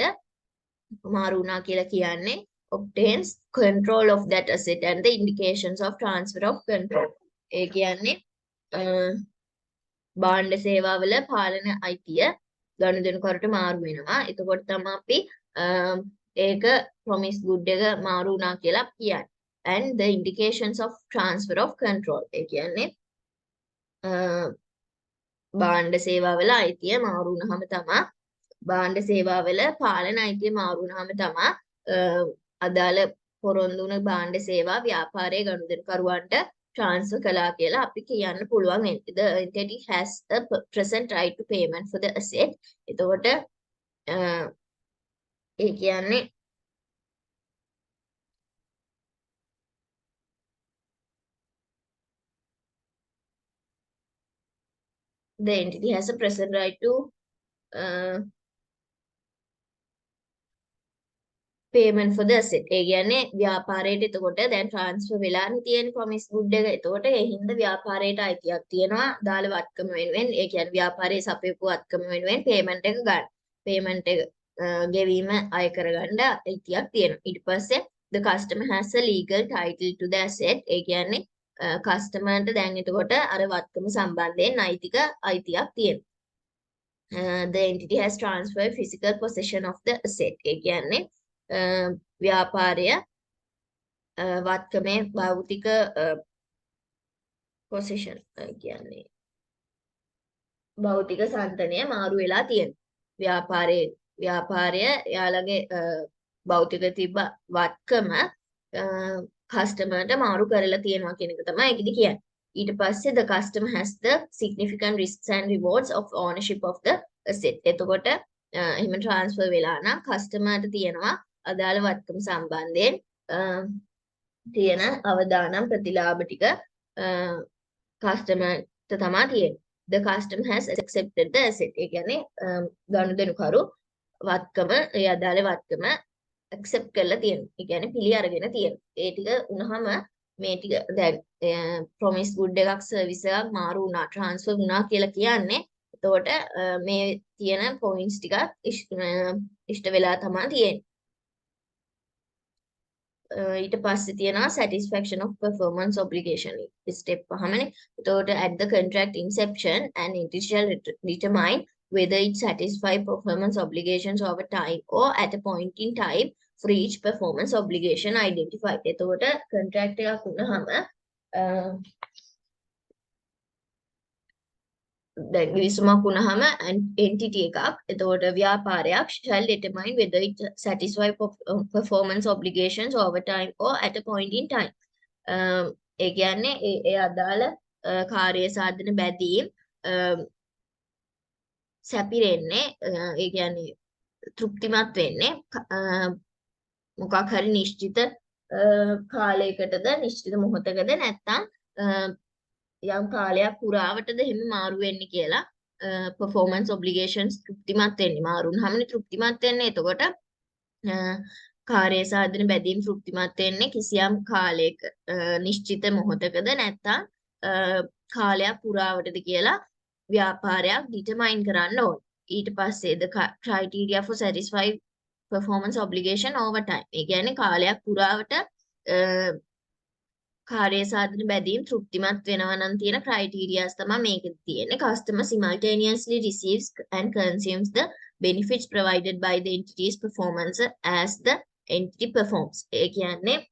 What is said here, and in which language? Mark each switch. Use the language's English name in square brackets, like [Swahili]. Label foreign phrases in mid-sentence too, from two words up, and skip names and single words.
[Sinhala] මාරු වුණා කියලා කියන්නේ [English] obtains control of that asset and the indications of transfer of control. [Sinhala] ඒ කියන්නේ භාණ්ඩ සේවාවල පාලන අයිතිය ගනුදෙනුකරුට මාරු වෙනවා. එතකොට තමයි අපි ඒක [English] promise good [Sinhala] එක මාරු වුණා කියලා කියන්නේ. [English] And the indications of transfer of control. [Sinhala] ඒ කියන්නේ භාණ්ඩ සේවාවල අයිතිය මාරු වුණාම තමයි භාණ්ඩ සේවාවල පාලන අයිතිය මාරු වුණාම තමයි අදාළ පොරොන්දු වුණ භාණ්ඩ සේවා ව්‍යාපාරයේ ගනුදෙනුකරුවන්ට transfer කළා කියලා අපි කියන්න පුළුවන්. [English] The entity has a present right to payment for the asset. [Sinhala] එතකොට ඒ කියන්නේ [English] the entity has a present right to payment for the asset. [Sinhala] ඒ කියන්නේ ව්‍යාපාරයට එතකොට දැන් transfer වෙලානේ තියෙන [English] promise good [Sinhala] එක. එතකොට ඒ හින්දා ව්‍යාපාරයට අයිතියක් තියෙනවා දාල වත්කම වෙනුවෙන්. ඒ කියන්නේ ව්යාපාරයේ සපයපු වත්කම වෙනුවෙන් payment එක ගන්න. payment එක ගෙවීම අය කරගන්න අයිතියක් තියෙනවා. ඊට පස්සේ [English] the customer has a legal title to the asset. [Sinhala] ඒ කියන්නේ කස්ටමර්ට දැන් එතකොට අර වත්කම සම්බන්ධයෙන් නෛතික අයිතියක් තියෙනවා. [English] The entity has transferred physical possession of the asset. [Sinhala] ඒ කියන්නේ ව්‍යාපාරය වත්කමේ භෞතික පොසිෂන් කියන්නේ භෞතික සන්තනය මාරු වෙලා තියෙනවා. ව්‍යාපාරය යාළගේ භෞතික තිබ්බ වත්කම කස්ටමර්ට මාරු කරලා තියෙනවා කියන එක තමයි ඒකෙදි කියන්නේ. ඊට පස්සේ [English] the customer has the significant risks and rewards of ownership of the asset. [Sinhala] එතකොට එහෙම transfer වෙලා නම් කස්ටමර්ට තියෙනවා අදාළ වත්කම සම්බන්ධයෙන් තියෙන අවදානම් ප්‍රතිලාභ ටික කස්ටමර්ට තමයි තියෙන්නේ. [English] The customer has accepted the asset. [Sinhala] ඒ කියන්නේ ගනුදෙනුකරු වත්කම ඒ අදාළ වත්කම accept කරලා තියෙනවා. ඒ කියන්නේ පිළි අරගෙන තියෙනවා. ඒ ටික වුණාම මේ ටික දැන් [English] promise good [Sinhala] එකක් service එකක් මාරු වුණා transfer වුණා කියලා කියන්නේ. එතකොට මේ තියෙන points ටික ඉෂ්ට වෙලා තමයි තියෙන්නේ. ඊට පස්සේ තියෙනවා [English] satisfaction of performance obligation step පහමනේ. එතකොට at the contract inception an entity shall determine whether it satisfy performance obligations over time or at a point in time for each performance obligation identified. [Sinhala] එතකොට contract එකක් වුණාම දැන් ගිවිසුමක් වුණාම entity එකක් එතකොට ව්‍යාපාරයක් [English] shall determine whether it satisfy performance obligations over time or at a point in time. [Sinhala] ඒ කියන්නේ ඒ අදාළ කාර්ය සාධන බැදීම් සැපිරෙන්නේ ඒ කියන්නේ තෘප්තිමත් වෙන්නේ මොකක් හරි නිශ්චිත කාලයකටද නිශ්චිත මොහොතකද නැත්නම් යම් කාලයක් පුරාවටද එහෙම මාරු වෙන්නේ කියලා [English] performance obligations [Sinhala] තෘප්තිමත් වෙන්නේ මාරු වුනහමනේ තෘප්තිමත් වෙන්නේ එතකොට කාර්ය සාධන බැදීම් තෘප්තිමත් වෙන්නේ කිසියම් කාලයක නිශ්චිත මොහොතකද නැත්නම් කාලයක් පුරාවටද කියලා ව්‍යාපාරයක් ඩිටර්මයින් කරන්න ඕන ඊට පස්සේ [English] the criteria for satisfy performance obligation over time [Sinhala] ඒ කියන්නේ කාලයක් පුරාවට කාර්ය සාධන බැදීම් තෘප්තිමත් වෙනවා නම් තියෙන ක්‍රයිටීරියාස් තමයි මේකෙදි තියෙන්නේ [English] customer simultaneously receives and consumes the benefits provided by the entity's performance as the entity performs [Sinhala] ඒ කියන්නේ